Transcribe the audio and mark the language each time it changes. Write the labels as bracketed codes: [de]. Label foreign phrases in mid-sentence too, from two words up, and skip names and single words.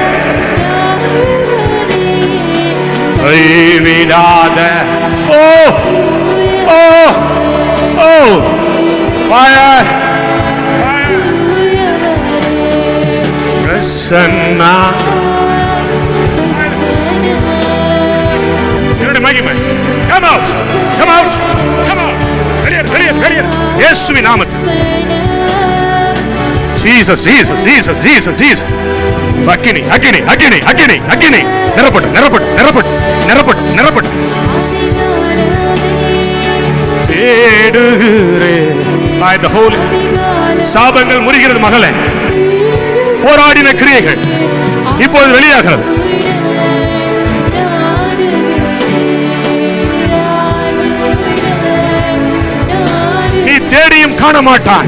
[ta] கைவிடாத ஓ ஓ ஓ ஃபயர் பிரசன்னா. என்னுடைய மகிமை. [en] Come out, come out, come out. [ta] வெளியே, வெளியே, வெளியே. இயேசுவின் நாமத்தில். Jesus, Jesus, Jesus, Jesus, Jesus. அக்கினி, அக்கினி, அக்கினி, அக்கினி, அக்கினி. நிரப்பட்டு, நிரப்பட்டு, நிரப்பட்டு, நிரப்பட்டு, நிரப்பட்டு. தேடுகிறேன். [en] By the Holy. [ta] சாபங்கள் முறிகிறது மகளே. போராடின கிரியைகள் இப்போது வெளியாகிறது. நீ தேடியும் காண மாட்டாய்.